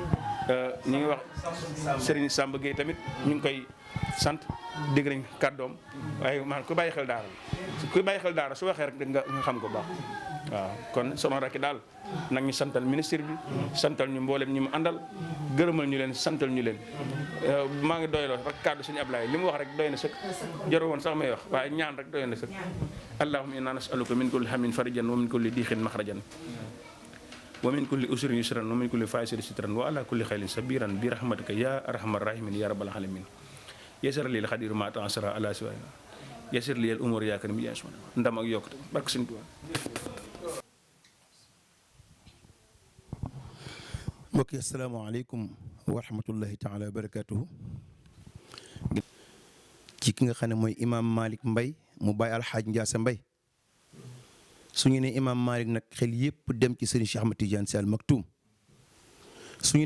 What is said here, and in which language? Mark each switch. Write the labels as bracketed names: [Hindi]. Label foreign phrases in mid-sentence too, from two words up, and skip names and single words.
[Wolof] ñi ngi wax Serigne Samba Gueye tamit ñu ngi koy sant dégg nañ kàddoom waaye man ku bàyyi xel daara su waxee rek nga xam ko baax waaw kon soxna Racky daal nag ñu santal ministre bi santal ñu mboolem ñi mu àndal gërëmal ñu leen santal ñu leen maa ngi doyloo rek kàddu suñu Ablaye li mu wax rek doy na sëkk jarul woon sax may wax waaye ñaan rek doy na sëkk [Arabic] اللهم إنا نسألك من كل هم فرجا ومن كل ضيق مخرجا ومن كل عسر يسرا ومن كل فاسر سترا وعلى كل خير صبرا برحمتك يا أرحم الراحمين يا رب العالمين يسر لي الخاطر ما تعسر على سواه يسر لي الأمور يا كريم يا سبحان [Wolof] ndam ak yokkute barke Sëñ Tuubaa. mbokk yi [Arabic] السلام عليكم ورحمة الله تعالى وبركاته [Wolof] ci ki nga xam ne mooy imam Malick Mbaye mu bàyyi alxaaj Ndiasse Mbaye su ñu nee imam Malick nag xel yëpp dem ci sëriñ Cheikh Ahmad Tidiane Sy Al Maktoum su ñu